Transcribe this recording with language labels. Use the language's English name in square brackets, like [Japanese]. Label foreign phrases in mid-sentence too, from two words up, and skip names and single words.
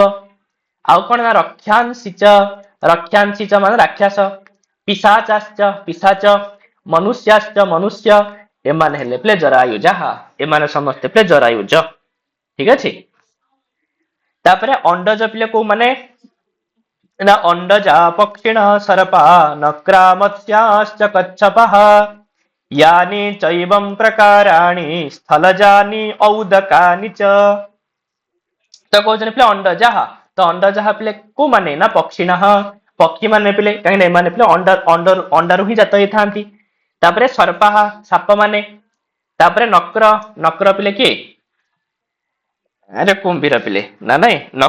[Odia] ଆଉ କଣ ନା ରକ୍ଷାଂଶିଚ ମାନେ ରାକ୍ଷସ, ପିଶାଚାଶ୍ଚ ପିଶାଚ, ମନୁଷ୍ୟାଶ୍ଚ ମନୁଷ୍ୟ, ଏମାନେ ହେଲେ ପିଲେ ଜରାୟୁଜ। ଏମାନେ ସମସ୍ତେ ପିଲେ ଜରାୟୁଜ। ଠିକ ଅଛି। ତାପରେ ଅଣ୍ଡଜ ପିଲେ କୋଉ ମାନେ ନା [Sanskrit] ଅଣ୍ଡଜା ପକ୍ଷିଣ ସରପା ନକ୍ରା ମତ୍ସ୍ୟାଶ୍ଚ କଚ୍ଛପଃ यानि चैवं प्रकाराणि स्थलजानि औदकानि च। [Odia] ତ କହୁଛନ୍ତି ପିଲେ ଅଣ୍ଡଜା। ତ ଅଣ୍ଡଜା ପିଲେ କୋଉ ମାନେ ନା ପକ୍ଷିଣ ପକ୍ଷୀ ମାନେ ପିଲେ, କାହିଁକି ଏମାନେ ପିଲେ ଅଣ୍ଡାରୁ ହିଁ ଜାତ ହେଇଥାନ୍ତି। ତାପରେ ସର୍ପାହ ସାପ ମାନେ, ତାପରେ ନକ୍ର ନକ୍ର ପିଲେ କିଏ? ଆରେ କୁମ୍ଭୀର ପିଲେ ନା ନାଇଁ।